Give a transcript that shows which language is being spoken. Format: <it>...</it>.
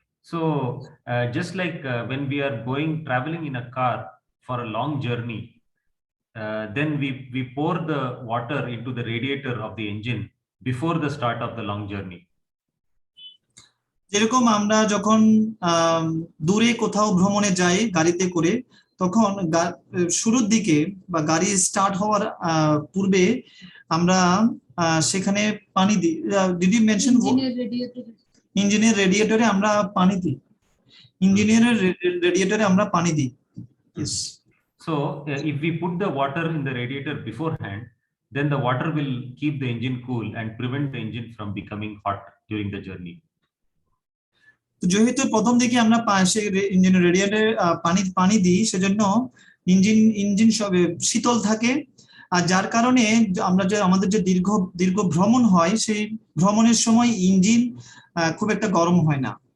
<en>So just like when we are traveling in a car for a long journey, then we pour the water into the radiator of the engine before the start of the long journey.</en> <bn>যেরকম আমরা যখন দূরে কোথাও ভ্রমণে যাই গাড়িতে করে, তখন শুরুর দিকে বা গাড়ি স্টার্ট হওয়ার পূর্বে আমরা সেখানে পানি দিই।</bn> <en>did you mention</en> <bn>ইঞ্জিনের রেডিয়েটরে আমরা পানি দিই, ইঞ্জিনিয়ারের রেডিয়েটরে আমরা পানি দিই।</bn> <en>So if we put the water in the radiator beforehand, then the water will keep the engine cool and prevent the engine from becoming hot during the journey.</en> <bn>যেহেতু প্রথম দিকে আমরা ইঞ্জিনের রেডিয়েটরে পানি দিই, সেজন্য ইঞ্জিন সবে শীতল থাকে, আর যার কারণে আমরা যে আমাদের যে দীর্ঘ ভ্রমণ হয় সেই ভ্রমণের সময় ইঞ্জিন খুব একটা গরম হয় না।</bn>